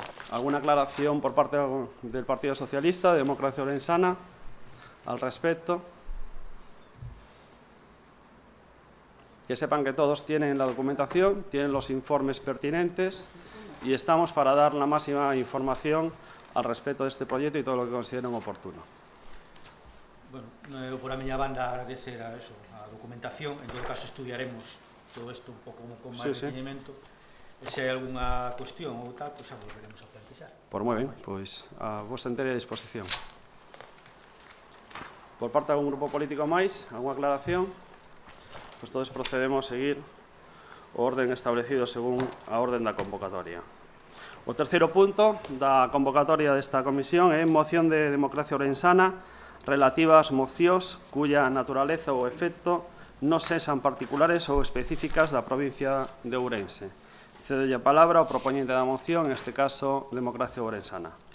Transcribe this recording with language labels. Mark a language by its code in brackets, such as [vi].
[es] ¿Alguna aclaración por parte del Partido Socialista, de Democracia Orensana, al respecto? Que sepan que todos tienen la documentación, tienen los informes pertinentes y estamos para dar la máxima información al respecto de este proyecto y todo lo que consideren oportuno. [gl] Bueno, por a miña banda agradecer a documentación, en todo caso estudiaremos todo isto un pouco con máis detenimento. Se hai algunha cuestión ou tal, pois xa volveremos a plantear. Pues moi ben, pois a vosa entera disposición. Por parte de algún grupo político máis, algunha aclaración? Pois todos procedemos a seguir o orden establecido según a orden da convocatoria. O terceiro punto da convocatoria desta comisión é moción de Democracia Orensana relativa ás mocións cuya naturaleza ou efecto non sexan particulares ou específicas da provincia de Ourense. Cedolle a palabra ao propoñente da moción, en este caso, Democracia Orensana.